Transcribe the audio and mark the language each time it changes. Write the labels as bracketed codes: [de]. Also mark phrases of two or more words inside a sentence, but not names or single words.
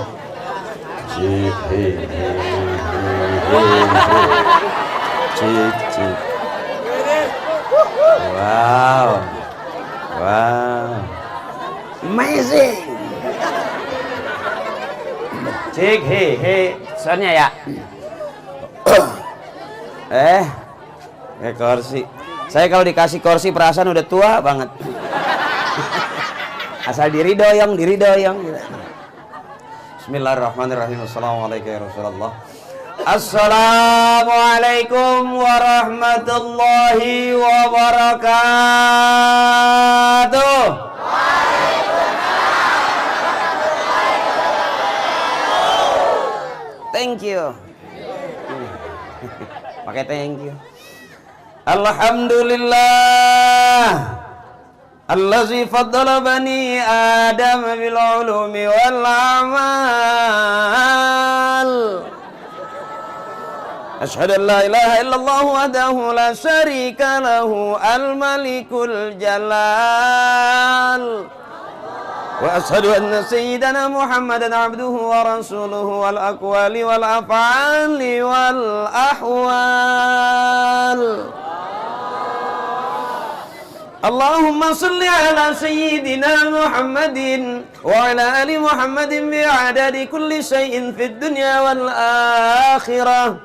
[en] Cik. Cik. Cik. Wow. Wow. Amazing. [id] Cik, soalnya ya. Kursi. Saya kalau dikasih kursi perasaan udah tua banget. Asal diri doyong. [ar] بسم الله الرحمن الرحيم. السلام عليكم يا رسول الله. السلام عليكم ورحمة الله وبركاته. [en] Thank you. [id] Pakai [en] thank you. [ar] الحمد لله الذي فضل بني آدم بالعلوم والعمل. أشهد أن لا إله إلا الله وحده لا شريك له الملك الجلال. وأشهد أن سيدنا محمدا عبده ورسوله والأقوال والأفعال والأحوال. اللهم صل على سيدنا محمد وعلى آل محمد بعدد كل شيء في الدنيا والآخرة.